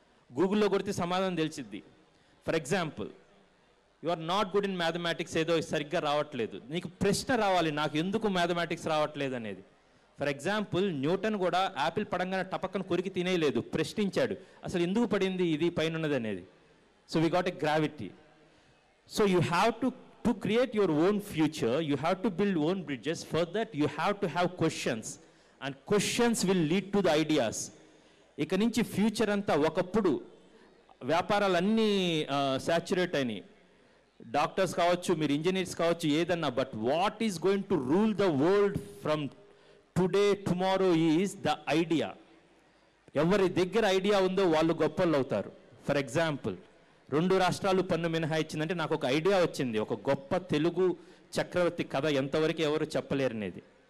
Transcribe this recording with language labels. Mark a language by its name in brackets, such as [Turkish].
[Telugu] గూగుల్లో కొడితే సమాధానం తెలిసిద్ది. For example, [English] you are not good in mathematics, [Telugu] ఏదో సరిగ్గా రావట్లేదు, నీకు ప్రశ్న రావాలి, నాకు ఎందుకు మ్యాథమెటిక్స్ రావట్లేదు అనేది. ఫర్ ఎగ్జాంపుల్, న్యూటన్ కూడా యాపిల్ పడంగానే టపక్కన కొరికి తినేయలేదు, ప్రశ్నించాడు అసలు ఎందుకు పడింది ఇది పైన ఉన్నది అనేది. [English] So we got a gravity. So you have to create your own future, you have to build own bridges. For that you have to have questions, and questions will lead to the ideas. [Telugu] ఇక నుంచి future అంతా, ఒకప్పుడు వ్యాపారాలన్నీ saturate అయినాయి, doctors కావచ్చు, మీరు engineers కావచ్చు, ఏదన్నా, [English] But what is going to rule the world from today tomorrow is the idea. [Telugu] ఎవరి దగ్గర ఐడియా ఉందో వాళ్ళు గొప్పలు అవుతారు. ఫర్ ఎగ్జాంపుల్, 2 రాష్ట్రాలు పన్ను మినహాయించిందంటే నాకు ఒక ఐడియా వచ్చింది, ఒక గొప్ప తెలుగు చక్రవర్తి కథ ఎంతవరకు ఎవరు చెప్పలేరు అనేది.